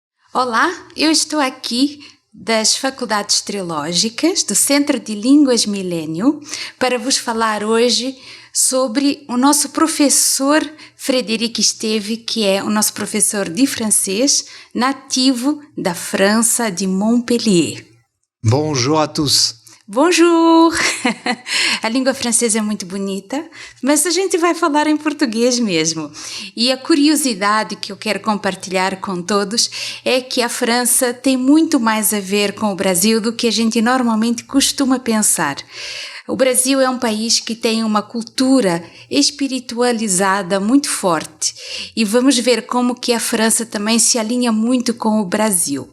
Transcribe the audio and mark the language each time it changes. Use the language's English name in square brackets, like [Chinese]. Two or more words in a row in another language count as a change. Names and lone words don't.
[Portuguese] Olá, eu estou aqui das Faculdades Teológicas do Centro de Línguas Milênio para vos falar hoje sobre o nosso professor Frédéric Esteve, que é o nosso professor de francês, nativo da França, de Montpellier. [French] Bonjour à tous. Bonjour! [Portuguese] A língua francesa é muito bonita, mas a gente vai falar em português mesmo. E a curiosidade que eu quero compartilhar com todos é que a França tem muito mais a ver com o Brasil do que a gente normalmente costuma pensar. O Brasil é um país que tem uma cultura espiritualizada muito forte e vamos ver como que a França também se alinha muito com o Brasil.